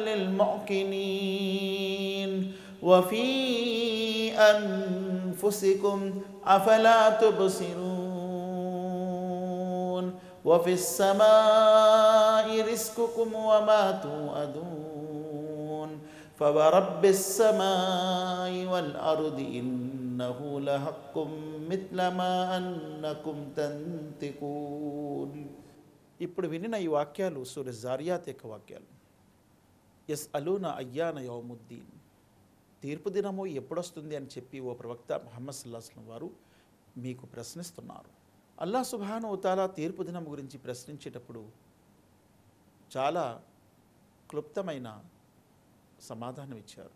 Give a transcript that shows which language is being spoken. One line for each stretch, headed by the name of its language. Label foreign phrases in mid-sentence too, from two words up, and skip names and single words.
Arabic: للموقنين وفي أنفسكم أفلا تبصرون وفي السماء رزقكم وما توعدون فورب السماء والأرض إنه لحق مثل ما أنكم تنطقون.
Telugu: ఇప్పుడు వినిన ఈ వాక్యాలు సూరా జారియాత్ యొక్క వాక్యాలు.
Arabic: يسألون أيان يوم الدين,
Telugu: తీర్పు దినము ఎప్పుడొస్తుంది అని చెప్పి ఓ ప్రవక్త ముహమ్మద్
Arabic: صلى الله عليه وسلم
Telugu: వారు మీకు ప్రశ్నిస్తున్నారు.
Arabic: الله سبحانه وتعالى
Telugu: తీర్పు దినం గురించి ప్రశ్నించేటప్పుడు చాలా క్లుప్తమైన సమాధానం ఇచ్చారు.